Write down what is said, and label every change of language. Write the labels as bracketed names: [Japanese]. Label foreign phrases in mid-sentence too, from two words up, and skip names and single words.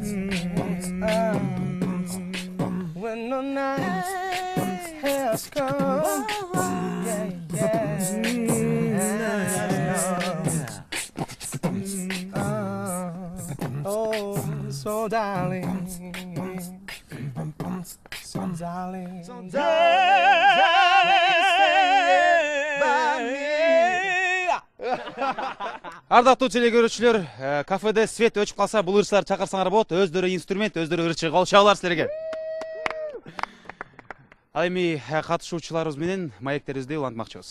[English] When the night has come, yeah, oh, so darling, so darling, so [Kyrgyz] Ардактуу телекөрүүчүлөр, кафеде свет өчүп калса, бул ырчылар чакырсаңар болот. Өздөрү инструмент, өздөрү ырчы кол чабалар силерге. Ал эми катышуучуларыбыз менен маектерибизди улантмакчыбыз.